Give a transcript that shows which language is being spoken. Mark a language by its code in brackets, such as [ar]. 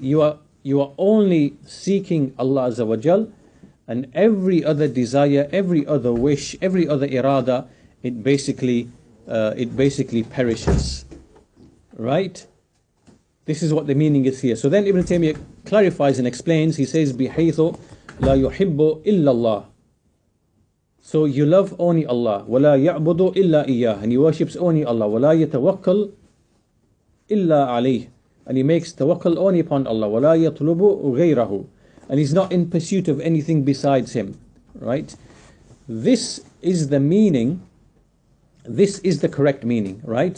[en] You are only seeking Allah Azza wa Jal, and every other desire, every other wish, every other irada, it basically perishes, right? This is what the meaning is here. So then Ibn Taymiyyah clarifies and explains. He says, [ar] بِحَيْثُ لَا يُحِبُّ إِلَّا اللَّهِ. [en] So you love only Allah. [ar] وَلَا يَعْبُدُ إِلَّا إِيَّاهِ. [en] And he worships only Allah. [ar] وَلَا يَتَوَكَّلْ إِلَّا عَلَيْهِ. [en] And he makes tawakkul only upon Allah. [ar] وَلَا يَطْلُبُ غَيْرَهُ. [en] And he's not in pursuit of anything besides him. Right? This is the meaning. This is the correct meaning. Right?